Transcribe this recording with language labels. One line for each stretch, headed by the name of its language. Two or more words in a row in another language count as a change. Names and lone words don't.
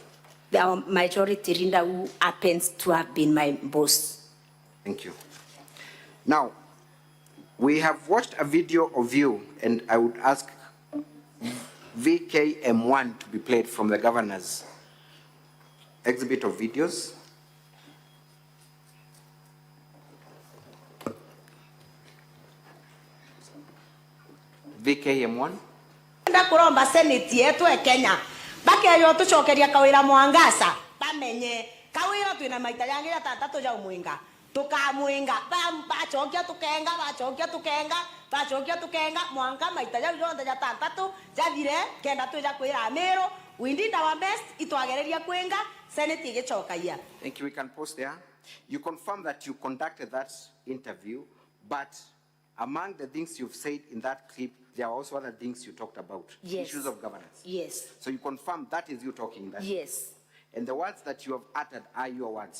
English: The majority leader who happens to have been my boss. Thank you. Now, we have watched a video of you, and I would ask VKM1 to be played from the governor's exhibit of videos. VKM1.
Meru: Nda kuromba senate yetu e Kenya bakeyo tucokeria Kawira Mwangaza bamenye Kawira twina maita yangira tatatu ja umwinga tukamwinga bachokia tukenga mwanga maita ja ronda ja tantatu jathire kenda tuja kwira Meru.
English: We did our best
Meru: itwagereria kwenga Senate igicokaia.
English: Thank you. We can pause there. You confirm that you conducted that interview, but among the things you've said in that clip, there are also other things you talked about. Yes. Issues of governance. Yes. So you confirm that is you talking. That. Yes. And the words that you have uttered are your words.